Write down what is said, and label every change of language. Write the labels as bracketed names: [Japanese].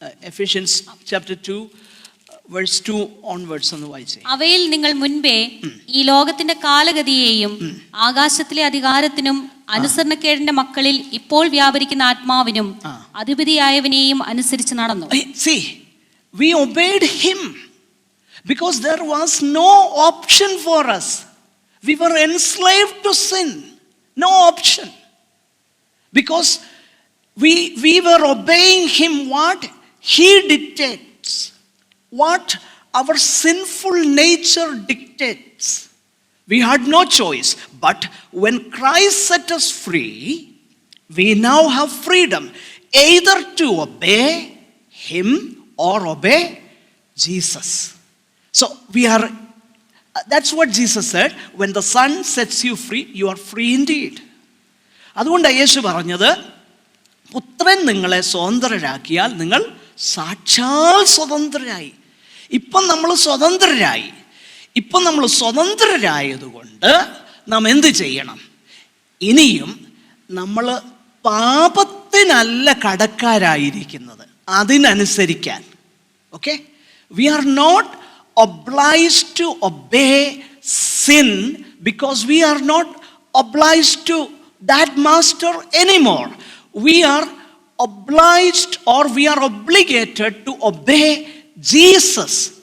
[English] Ephesians chapter 2 verse 2 onwards [Malayalam] ഒന്ന് വായിച്ചേ. അവയിൽ നിങ്ങൾ മുൻപേ ഈ ലോകത്തിന്റെ കാലഗതിയെയും ആകാശത്തിലെ അധികാരത്തിനും അനുസരണക്കേടിന്റെ മക്കളിൽ ഇപ്പോൾ വ്യാപരിക്കുന്ന ആത്മാവിനും അധിപതിയായവനെയും അനുസരിച്ച് നടന്നു. [English] See, we obeyed him because there was no option for us. We were enslaved to sin. No option. Because we were obeying him what he dictates, what our sinful nature dictates. We had no choice. But when Christ set us free, we now have freedom either to obey him or obey Jesus. So we are, that's what Jesus said, when the Son sets you free, you are free indeed. [Malayalam] അതുകൊണ്ടാണ് യേശു പറഞ്ഞത്, പുത്രൻ നിങ്ങളെ സ്വതന്ത്രരാക്കിയാൽ നിങ്ങൾ സാക്ഷാൽ സ്വതന്ത്രരായി. ഇപ്പം നമ്മൾ സ്വതന്ത്രരായി. ഇപ്പം നമ്മൾ സ്വതന്ത്രരായതുകൊണ്ട് നാം എന്ത് ചെയ്യണം? ഇനിയും നമ്മൾ പാപത്തിനല്ല കടക്കാരായിരിക്കുന്നത്, അതിനനുസരിക്കാൻ. [English] Okay, we are not obliged to obey sin because we are not obliged to that master anymore. We are obliged or we are obligated to obey Jesus.